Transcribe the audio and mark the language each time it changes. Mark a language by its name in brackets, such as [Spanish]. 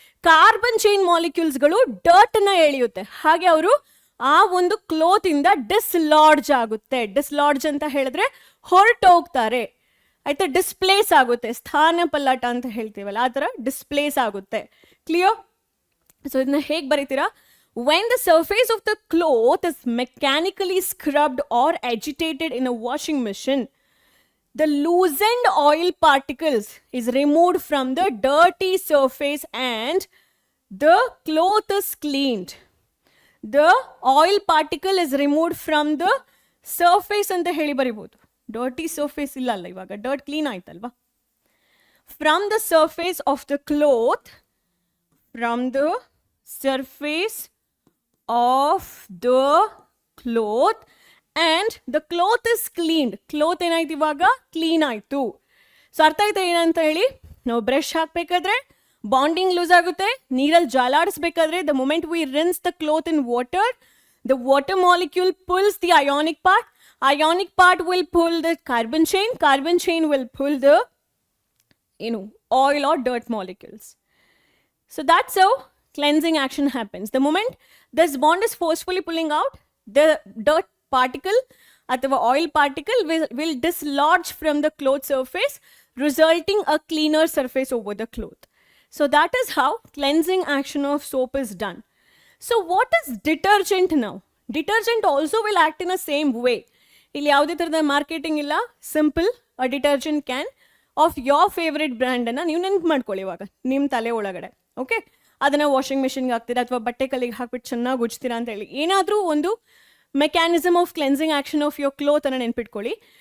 [Kannada] Carbon chain ಮಾಲಿಕ್ಯೂಲ್ಸ್ಗಳು dirt ಅನ್ನ ಎಳೆಯುತ್ತೆ. ಹಾಗೆ ಅವರು ಆ ಒಂದು ಕ್ಲೋತ್ ಇಂದ ಡಿಸ್ಲಾಡ್ಜ್ ಆಗುತ್ತೆ. ಡಿಸ್ಲಾಡ್ಜ್ ಅಂತ ಹೇಳಿದ್ರೆ ಹೊರಟೋಗ್ತಾರೆ, ಆಯ್ತಾ? ಡಿಸ್ಪ್ಲೇಸ್ ಆಗುತ್ತೆ, ಸ್ಥಾನ ಪಲ್ಲಟ ಅಂತ ಹೇಳ್ತೀವಲ್ಲ, ಆ ಥರ ಡಿಸ್ಪ್ಲೇಸ್ ಆಗುತ್ತೆ. ಕ್ಲಿಯರ್? ಸೊ ಇದನ್ನ ಹೇಗೆ ಬರೀತೀರಾ? [English] When the surface of the cloth is mechanically scrubbed or agitated in a washing machine, the loosened oil particles is removed from the dirty surface and the cloth is cleaned. The oil particle is removed from the surface [Kannada] ಅಂತ ಹೇಳಿ ಬರಿಬಹುದು. Dirty surface ಇಲ್ಲ ಅಲ್ಲ, ಇವಾಗ dirt clean ಆಯ್ತಲ್ವಾ. [English] From the surface of the cloth, from the surface of the cloth and the cloth is cleaned. [Kannada] Cloth ಏನಾಯ್ತು, ಇವಾಗ clean ಆಯ್ತು. So ಅರ್ಥ ಆಯ್ತಾ ಏನಂತ ಹೇಳಿ? ನಾವು ಬ್ರಷ್ ಹಾಕ್ಬೇಕಾದ್ರೆ ಬಾಂಡಿಂಗ್ ಲೂಸ್ ಆಗುತ್ತೆ, ನೀರಲ್ಲಿ ಜಾಲಾಡಿಸ್ಬೇಕಾದ್ರೆ [English] the moment we rinse the cloth in water, the water molecule pulls the ionic part, ionic part will pull the carbon chain will pull the oil or dirt molecules. So that's how cleansing action happens. The moment this bond is forcefully pulling out, the dirt particle athava oil particle will dislodge from the cloth surface, resulting a cleaner surface over the cloth. So that is how cleansing action of soap is done. So what is detergent now? Detergent also will act in the same way. [Kannada] ಇಲ್ಲಿ ಯಾವುದೇ ಥರದ marketing ಇಲ್ಲ, [English] simple a detergent can of your favourite [Kannada] ಬ್ರ್ಯಾಂಡನ್ನು ನೀವು ನೆನ್ಪು ಮಾಡ್ಕೊಳ್ಳಿ ಇವಾಗ ನಿಮ್ಮ ತಲೆ ಒಳಗಡೆ. ಓಕೆ, ಅದನ್ನು ವಾಷಿಂಗ್ ಮಿಷಿನ್ಗೆ ಹಾಕ್ತೀರಾ ಅಥವಾ ಬಟ್ಟೆ ಕಲ್ಲಿಗೆ ಹಾಕ್ಬಿಟ್ಟು ಚೆನ್ನಾಗಿ ಉಜ್ತೀರಾ ಅಂತ ಹೇಳಿ ಏನಾದರೂ ಒಂದು [English] mechanism of cleansing action of your cloth [Kannada] ಅನ್ನು ನೆನ್ಪಿಟ್ಕೊಳ್ಳಿ.